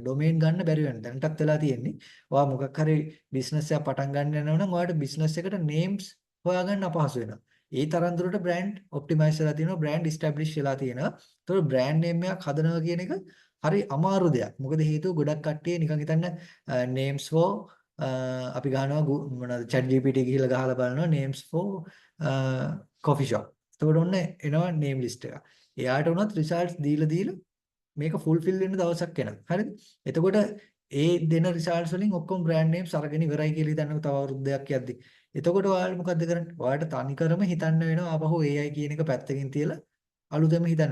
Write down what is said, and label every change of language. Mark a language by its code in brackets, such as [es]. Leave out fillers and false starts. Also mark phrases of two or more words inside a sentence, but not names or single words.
[si] domain ගන්න බැරි වෙනවා. දැනටත් වෙලා තියෙන්නේ. ඔයා මොකක් හරි business එකක් පටන් ගන්න යනවා නම් ඔයාලට business එකට names හොයාගන්න අපහසු වෙනවා. ඒ තරම් දුරට [en] brand optimize [si] වෙලා තියෙනවා, [en] brand establish [si] වෙලා තියෙනවා. ඒතකොට [en] brand name [si] එකක් හදනවා කියන එක හරි අමාරු දෙයක්. මොකද හේතුව ගොඩක් කට්ටිය නිකන් හිතන්න [en] names for [si] අපි ගහනවා මොනවද chat GPT ගිහිල්ලා ගහලා බලනවා [en] names for coffee shop. [si] එතකොට ඔන්න එනවා name list එක. එයාට උනත් results දීලා මේක fulfill වෙන්න දවසක් එනවා. හරිද? එතකොට ඒ දෙන results වලින් ඔක්කොම [en] brand names [si] අරගෙන ඉවරයි කියලා හිතන්නකො තව අවුරුද්දක් යද්දි. එතකොට ඔයාලා මොකද්ද කරන්නේ? ඔයාලට තනිකරම හිතන්න වෙනවා ආපහු AI කියන එක පැත්තකින් තියලා අලුතෙන්ම හිතන්න.